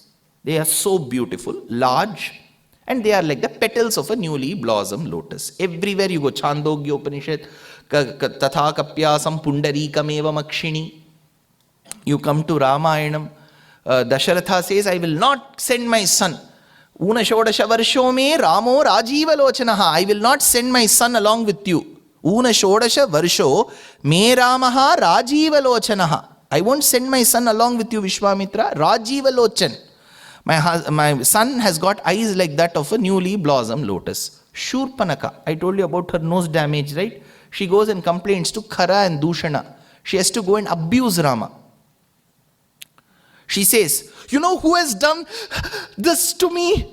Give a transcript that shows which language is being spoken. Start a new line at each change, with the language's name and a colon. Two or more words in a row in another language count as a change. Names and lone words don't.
English: They are so beautiful, large, and they are like the petals of a newly blossomed lotus. Everywhere you go,
Sanskrit: Chandogya Upanishad, तथा कप्यासं पुण्डरीकमेवम् अक्षिणी.
English: You come to Ramayanam, Dasharatha says, I will not send my son.
Sanskrit: ऊन षोडश वर्षो मे रामो राजीव लोचनः.
English: I will not send my son along with you.
Sanskrit: ऊन षोडश वर्षो मे रामः राजीव लोचनः.
English: I won't send my son along with you, Vishwamitra. Rajiva Lochan. My son has got eyes like that of a newly blossomed lotus. Shurpanaka. I told you about her nose damage, right? She goes and complains to Khara and Dushana. She has to go and abuse Rama. She says, you know who has done this to me?